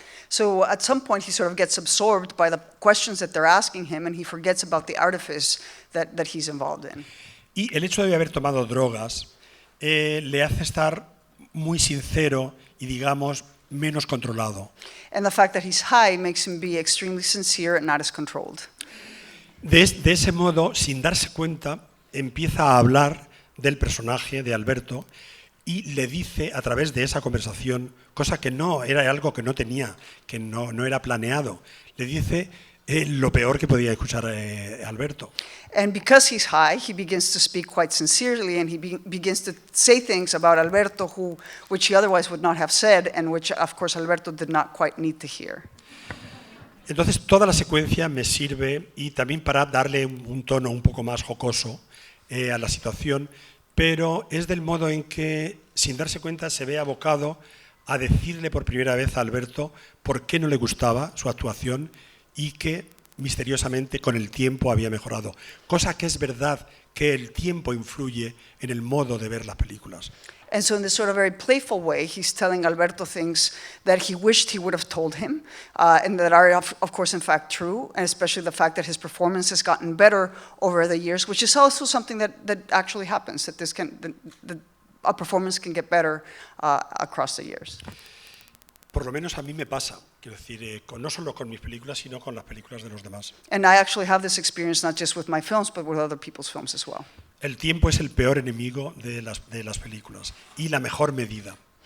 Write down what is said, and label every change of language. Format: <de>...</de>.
<en>So at some point he sort of gets absorbed by the questions that they're asking him and he forgets about the artifice that he's involved in.</en> <es>Y el hecho de haber tomado drogas le hace estar muy sincero y, digamos, menos controlado.</es> <en>And the fact that he's high makes him be extremely sincere and not as controlled.</en> <es>De ese modo, sin darse cuenta, empieza a hablar del personaje de Alberto y le dice a través de esa conversación, cosa que no era algo que no tenía, que no era planeado, le dice lo peor que podía escuchar Alberto.</es> <en>And because he's high, he begins to speak quite sincerely and he begins to say things about Alberto which he otherwise would not have said and which, of course, Alberto did not quite need to hear.</en> <es>Entonces, toda la secuencia me sirve y también para darle un tono un poco más jocoso a la situación, pero es del modo en que, sin darse cuenta, se ve abocado a decirle por primera vez a Alberto por qué no le gustaba su actuación y que misteriosamente con el tiempo había mejorado. Cosa que es verdad que el tiempo influye en el modo de ver las películas.</es> <en>And so in this sort of very playful way, he's telling Alberto things that he wished he would have told him, and that are, of course, in fact, true, and especially the fact that his performance has gotten better over the years, which is also something that actually happens, that a performance can get better across the years.</en> <es>Por lo menos a mí me pasa. Quiero decir, no solo con mis películas, sino con las películas de los demás.</es> <en>And I actually have this experience not just with my films, but with other people's films as well.</en> <es>El tiempo es el peor enemigo de las películas y la mejor medida.</es>